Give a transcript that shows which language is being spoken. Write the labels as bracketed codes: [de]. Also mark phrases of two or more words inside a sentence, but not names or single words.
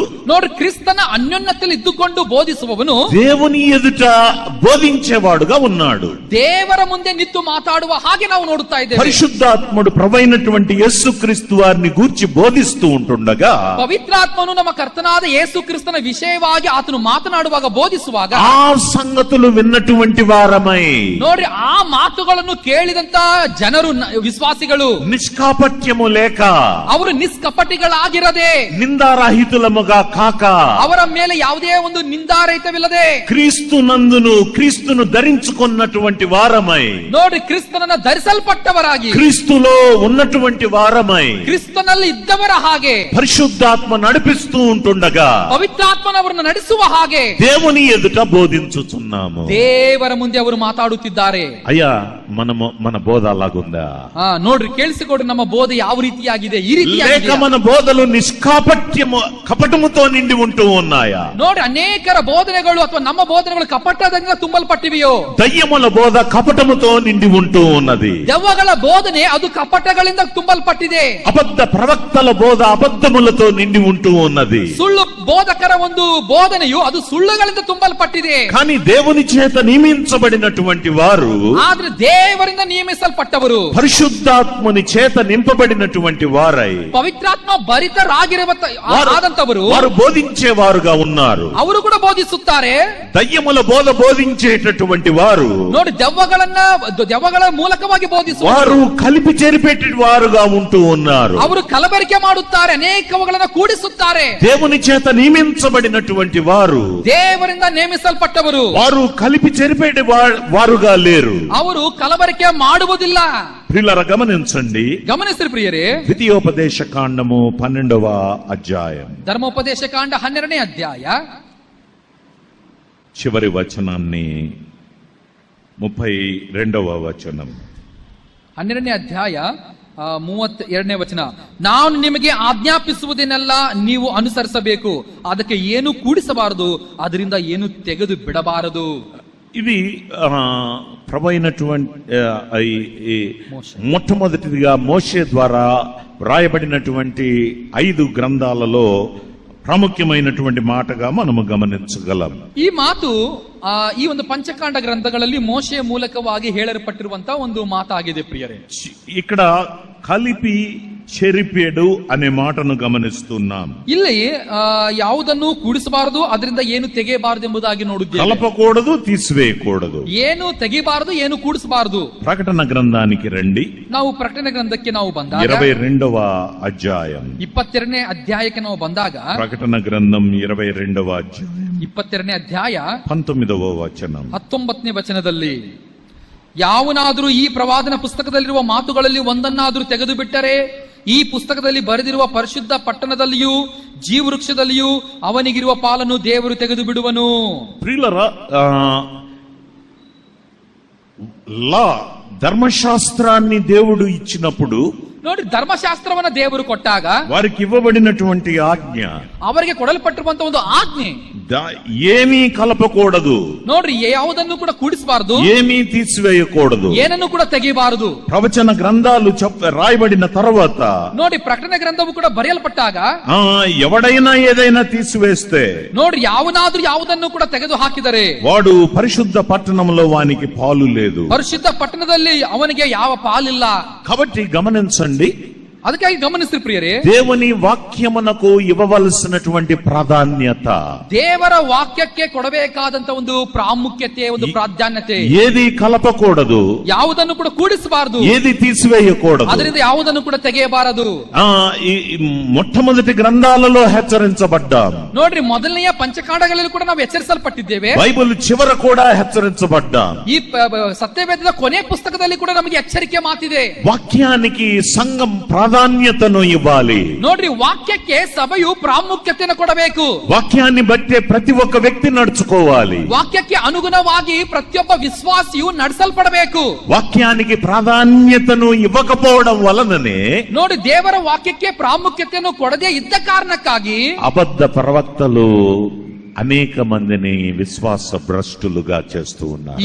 [kn] ನೋಡ್ರಿ, ಕ್ರಿಸ್ತನ ಅನ್ಯೋನ್ಯತೆಯಲ್ಲಿ ಇದ್ದುಕೊಂಡು ಬೋಧಿಸುವವನು [te] దేవుని ఎదుట బోధించేవాడుగా ఉన్నాడు. [kn] ದೇವರ ಮುಂದೆ ನಿಂತು ಮಾತಾಡುವ ಹಾಗೆ ನಾವು ನೋಡುತ್ತಾ ಇದ್ದೇವೆ. [te] పరిశుద్ధాత్ముడు ప్రభువైనటువంటి యేసుక్రీస్తు వారిని గూర్చి బోధిస్తూ ఉంటుండగా, [kn] ಪವಿತ್ರಾತ್ಮನು ನಮ್ಮ ಕರ್ತನಾದ ಯೇಸು ಕ್ರಿಸ್ತನ ವಿಷಯವಾಗಿ ಆತನು ಮಾತನಾಡುವಾಗ, ಬೋಧಿಸುವಾಗ [te] ఆ సంగతులు విన్నటువంటి వారమై, [kn] ನೋಡ್ರಿ, ಆ ಮಾತುಗಳನ್ನು ಕೇಳಿದಂತ ಜನರು, ವಿಶ್ವಾಸಿಗಳು [te] నిష్కాపట్యము లేక, [kn] ಅವರು ನಿಷ್ಕಪಟಿಗಳಾಗಿರದೆ, [te] నిందారహితులముగా కాక, [kn] ಅವರ ಮೇಲೆ ಯಾವುದೇ ಒಂದು ನಿಂದಾರಹಿತವಿಲ್ಲದೆ, [te] క్రీస్తు నందును క్రీస్తును ధరించుకున్నటువంటి వారమై, [kn] ನೋಡ್ರಿ, ಕ್ರಿಸ್ತನನ್ನ ಧರಿಸಲ್ಪಟ್ಟವರಾಗಿ, [te] క్రీస్తులో ఉన్నటువంటి వారమై, [kn] ಕ್ರಿಸ್ತನಲ್ಲಿ ಇದ್ದವರ ಹಾಗೆ [te] పరిశుద్ధాత్మ నడిపిస్తూ ఉంటుండగా, [kn] ಪವಿತ್ರಾತ್ಮನವರನ್ನು ನಡೆಸುವ ಹಾಗೆ [te] దేవుని ఎదుట బోధించుచున్నాము. [kn] ದೇವರ ಮುಂದೆ ಅವರು ಮಾತಾಡುತ್ತಿದ್ದಾರೆ. [te] అయ్యా, మన బోధ అలాగుందా? [kn] ನೋಡ್ರಿ, ಕೇಳಿಸಿಕೊಡ್ರಿ, ನಮ್ಮ ಬೋಧೆ ಯಾವ ರೀತಿಯಾಗಿದೆ? ಈ [te] లేక [kn] ರೀತಿಯಾಗಿದೆ. [te] మన బోధలు నిష్కాపట్యము, కపటముతో నిండి ఉంటూ ఉన్నాయా? [kn] ನೋಡಿ, ಅನೇಕರ ಬೋಧನೆಗಳು ಅಥವಾ ನಮ್ಮ ಬೋಧನೆಗಳು ಕಪಟದಿಂದ ತುಂಬಲ್ಪಟ್ಟಿವೆಯೋ? [te] దయ్యముల బోధ కపటముతో నిండి ఉంటూ ఉన్నది. [kn] ದೆವ್ವಗಳ ಬೋಧನೆ ಅದು ಕಪಟಗಳಿಂದ ತುಂಬಲ್ಪಟ್ಟಿದೆ. [te] అబద్ధ ప్రవక్తల బోధ అబద్ధములతో నిండి ఉంటూ ఉన్నది. [kn] ಸುಳ್ಳು ಬೋಧಕರ ಒಂದು ಬೋಧನೆಯು ಅದು ಸುಳ್ಳುಗಳಿಂದ ತುಂಬಲ್ಪಟ್ಟಿದೆ. [te] కానీ దేవుని చేత నియమించబడినటువంటి వారు, [kn] ಆದ್ರೆ ದೇವರಿಂದ ನೇಮಿಸಲ್ಪಟ್ಟವರು, [te] పరిశుద్ధాత్మని చేత నింపబడినటువంటి వారై, [kn] ಪವಿತ್ರಾತ್ಮ ಭರಿತರಾಗಿರುವಂತವರು [te] వారు బోధించేవారుగా ఉన్నారు. [kn] ಅವರು ಕೂಡ ಬೋಧಿಸುತ್ತಾರೆ. [te] దయ్యముల బోధ బోధించేటటువంటి వారు, [kn] ನೋಡಿ, ದೆವ್ವಗಳ ಮೂಲಕವಾಗಿ ಬೋಧಿಸುವರು. [te] వారు కలిపి చెరిపెట్టి వారుగా ఉంటూ ఉన్నారు. [kn] ಅವರು ಕಲಬೆರಕೆ ಮಾಡುತ್ತಾರೆ, ಅನೇಕವುಗಳನ್ನು ಕೂಡಿಸುತ್ತಾರೆ. [te] దేవుని చేత నియమించబడినటువంటి వారు, [kn] ದೇವರಿಂದ ನೇಮಿಸಲ್ಪಟ್ಟವರು, [te] వారు కలిపి చెరిపేటి వారుగా లేరు. [kn] ಅವರು ಕಲಬೆರಕೆ ಮಾಡುವುದಿಲ್ಲ. [te] ప్రియులారా గమనించండి, [kn] ಗಮನಿಸಿರಿ ಪ್ರಿಯರೇ, [te] ద్వితీయోపదేశ కాండము 12వ అధ్యాయం [kn] ಧರ್ಮೋಪದೇಶ ಕಾಂಡ 12ನೇ ಅಧ್ಯಾಯ [te] చివరి వచనాన్ని 32వ వచనం. [kn] 12ನೇ ಅಧ್ಯಾಯ 32ನೇ ವಚನ. ನಾನು ನಿಮಗೆ ಆಜ್ಞಾಪಿಸುವುದನ್ನೆಲ್ಲ ನೀವು ಅನುಸರಿಸಬೇಕು, ಅದಕ್ಕೆ ಏನು ಕೂಡಿಸಬಾರದು, ಅದರಿಂದ ಏನು ತೆಗೆದು ಬಿಡಬಾರದು. [te] ఇది ప్రభు అయినటువంటి మొట్టమొదటిదిగా మోషే ద్వారా వ్రాయబడినటువంటి 5 గ్రంథాలలో ప్రాముఖ్యమైనటువంటి మాటగా మనము గమనించగలం. [kn] ಈ ಮಾತು ಈ ಒಂದು ಪಂಚಕಾಂಡ ಗ್ರಂಥಗಳಲ್ಲಿ ಮೋಶೆಯ ಮೂಲಕವಾಗಿ ಹೇಳಲ್ಪಟ್ಟಿರುವಂತಹ ಒಂದು ಮಾತಾಗಿದೆ ಪ್ರಿಯರೇ. [te] ఇక్కడ కలిపి చెరిపేడు అనే మాటను గమనిస్తున్నాం. [kn] ಇಲ್ಲಿ ಯಾವುದನ್ನು ಕೂಡಿಸಬಾರದು, ಅದರಿಂದ ಏನು ತೆಗೆಯಬಾರದು ಎಂಬುದಾಗಿ ನೋಡಿದ್ದೇವೆ. [te] కలపకూడదు, తీసివేయకూడదు. [kn] ಏನು ತೆಗೆಯಬಾರದು, ಏನು ಕೂಡಿಸಬಾರದು. [te] ప్రకటన గ్రంథానికి రండి. [kn] ನಾವು ಪ್ರಕಟಣೆ ಗ್ರಂಥಕ್ಕೆ ನಾವು ಬಂದಾಗ [te] 22వ అధ్యాయం, [kn] 22ನೇ ಅಧ್ಯಾಯಕ್ಕೆ ನಾವು ಬಂದಾಗ [te] ప్రకటన గ్రంథం 22వ అధ్యాయం [kn] 22ನೇ ಅಧ್ಯಾಯ [te] 19వ వచనం. [kn] 19ನೇ ವಚನದಲ್ಲಿ, ಯಾವನಾದರೂ ಈ ಪ್ರವಾದನ ಪುಸ್ತಕದಲ್ಲಿರುವ ಮಾತುಗಳಲ್ಲಿ ಒಂದನ್ನಾದರೂ ತೆಗೆದು ಬಿಟ್ಟರೆ ಈ ಪುಸ್ತಕದಲ್ಲಿ ಬರೆದಿರುವ ಪರಿಶುದ್ಧ ಪಟ್ಟಣದಲ್ಲಿಯೂ ಜೀವವೃಕ್ಷದಲ್ಲಿಯೂ ಅವನಿಗಿರುವ ಪಾಲನ್ನು ದೇವರು ತೆಗೆದು ಬಿಡುವನು. [te] ప్రియులారా, ధర్మశాస్త్రాన్ని దేవుడు ఇచ్చినప్పుడు, [kn] ನೋಡಿ, ಧರ್ಮಶಾಸ್ತ್ರವನ್ನ ದೇವರು ಕೊಟ್ಟಾಗ [te] వారికి ఇవ్వబడినటువంటి ఆజ్ఞ, [kn] ಅವರಿಗೆ ಕೊಡಲ್ಪಟ್ಟಿರುವಂತಹ ಒಂದು ಆಜ್ಞೆ, [te] ఏమీ కలపకూడదు, [kn] ನೋಡ್ರಿ, ಯಾವುದನ್ನು ಕೂಡ ಕೂಡಿಸಬಾರದು, [te] ఏమీ తీసివేయకూడదు. [kn] ಏನನ್ನು ಕೂಡ ತೆಗೆಯಬಾರದು. [te] ప్రవచన గ్రంథాలు రాయబడిన తర్వాత, [kn] ನೋಡಿ, ಪ್ರಕಟಣೆ ಗ್ರಂಥವು ಕೂಡ ಬರೆಯಲ್ಪಟ್ಟಾಗ [te] ఎవడైనా ఏదైనా తీసివేస్తే, [kn] ನೋಡ್ರಿ, ಯಾವನಾದ್ರೂ ಯಾವುದನ್ನು ಕೂಡ ತೆಗೆದು ಹಾಕಿದರೆ [te] వాడు పరిశుద్ధ పట్టణంలో వానికి పాలు లేదు. [kn] ಪರಿಶುದ್ಧ ಪಟ್ಟಣದಲ್ಲಿ ಅವನಿಗೆ ಯಾವ ಪಾಲಿಲ್ಲ. [te] కాబట్టి గమనించండి, [kn] ಅದಕ್ಕಾಗಿ ಗಮನಿಸ್ರಿ ಪ್ರಿಯರೇ, [te] దేవుని వాక్యమునకు ఇవ్వవలసినటువంటి ప్రాధాన్యత, [kn] ದೇವರ ವಾಕ್ಯಕ್ಕೆ ಕೊಡಬೇಕಾದಂತ ಒಂದು ಪ್ರಾಮುಖ್ಯತೆ, ಒಂದು ಪ್ರಾಧಾನ್ಯತೆ, [te] ఏది కలపకూడదు, [kn] ಯಾವುದನ್ನು ಕೂಡ ಕೂಡಿಸಬಾರದು, [te] ఏది తీసివేయకూడదు. [kn] ಅದರಿಂದ ಯಾವುದನ್ನು ಕೂಡ ತೆಗೆಯಬಾರದು. [te] ఈ మొట్టమొదటి గ్రంథాలలో హెచ్చరించబడ్డాం. [kn] ನೋಡ್ರಿ, ಮೊದಲನೆಯ ಪಂಚಕಾಂಡಗಳಲ್ಲಿ ಕೂಡ ನಾವು ಎಚ್ಚರಿಸಲ್ಪಟ್ಟಿದ್ದೇವೆ. [te] బైబిల్ చివర కూడా హెచ్చరించబడ్డాం. [kn] ಈ ಸತ್ಯವೇದದ ಕೊನೆ ಪುಸ್ತಕದಲ್ಲಿ ಕೂಡ ನಮಗೆ ಎಚ್ಚರಿಕೆ ಮಾತಿದೆ. [te] వాక్యానికి సంఘం ప్రాధాన్యతను ఇవ్వాలి. [kn] ನೋಡ್ರಿ, ವಾಕ್ಯಕ್ಕೆ ಸಭೆಯು ಪ್ರಾಮುಖ್ಯತೆಯನ್ನು ಕೊಡಬೇಕು. [te] వాక్యాన్ని బట్టే ప్రతి ఒక్క వ్యక్తి నడుచుకోవాలి. [kn] ವಾಕ್ಯಕ್ಕೆ ಅನುಗುಣವಾಗಿ ಪ್ರತಿಯೊಬ್ಬ ವಿಶ್ವಾಸಿಯು ನಡೆಸಲ್ಪಡಬೇಕು. [te] వాక్యానికి ప్రాధాన్యతను ఇవ్వకపోవడం వలననే, [kn] ನೋಡಿ, ದೇವರ ವಾಕ್ಯಕ್ಕೆ ಪ್ರಾಮುಖ್ಯತೆಯನ್ನು ಕೊಡದೇ ಇದ್ದ ಕಾರಣಕ್ಕಾಗಿ [te] అబద్ధ ప్రవక్తలు అనేక మందిని విశ్వాస భ్రష్టులుగా చేస్తూ ఉన్నారు.